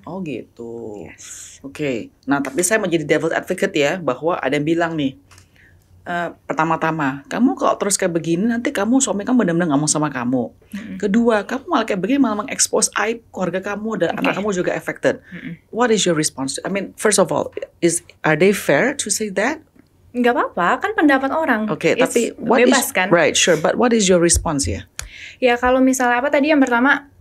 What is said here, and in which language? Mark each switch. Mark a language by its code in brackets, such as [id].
[id] Oh gitu. Yes. Nah tapi saya menjadi devil's advocate ya, bahwa ada yang bilang nih, pertama-tama, kamu kalau terus kayak begini nanti suami kamu benar-benar nggak mau sama kamu. Kedua, kamu malah kayak begini malah mengekspos aib keluarga kamu dan anak kamu juga affected. [en] What is your response? I mean, first of all, are they fair to say that? [id] Nggak apa-apa, kan pendapat orang. Tapi bebas kan? [en] Right, sure. But what is your response ya? [id] Ya kalau misalnya tadi yang pertama,